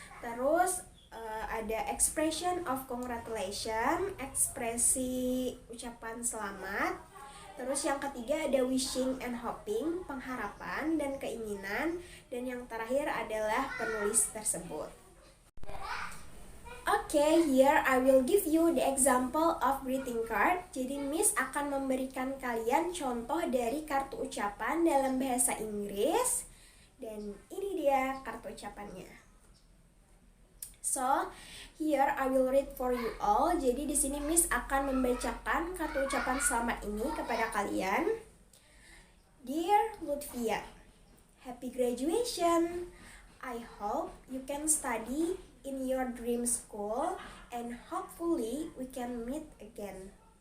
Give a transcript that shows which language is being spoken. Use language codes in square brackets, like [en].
[id] Terus ada [en] expression of congratulation, [id] ekspresi ucapan selamat. Terus yang ketiga ada [en] wishing and hoping, [id] pengharapan dan keinginan. Dan yang terakhir adalah penulis tersebut. [en] Okay, here I will give you the example of greeting card. [id] Jadi Miss akan memberikan kalian contoh dari kartu ucapan dalam bahasa Inggris. Dan ini dia kartu ucapannya. [en] So, here I will read for you all. [id] Jadi di sini Miss akan membacakan kartu ucapan selamat ini kepada kalian. [en] Dear Lutfia, happy graduation. I hope you can study in your dream school and hopefully we can meet again.